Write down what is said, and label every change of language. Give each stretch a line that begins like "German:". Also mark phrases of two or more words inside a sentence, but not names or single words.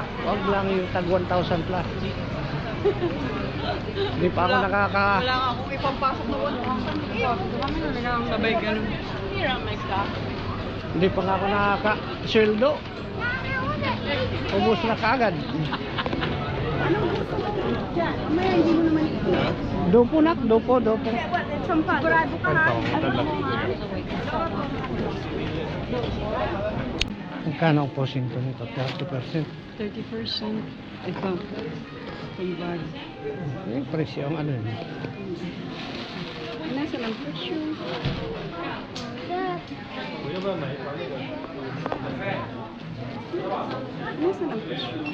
Filipino: Wag lang yung tag 1,000 plus. Hindi pa ako nakaka... Wala nga akong ipampasok na 1,000. Sabay ganun. Hindi pa nga ako nakaka-sweldo. Ubus na kaagad. Anong gusto mo? Mamaya hindi mo naman ito. Dopo nak, dopo. Sigurado ka ha? Magkano ang porsyento nito? 30%. 30%. Ito. Itong bag. Yung presyo ang ano yun. Nasa lang presyo. Nasa lang presyo.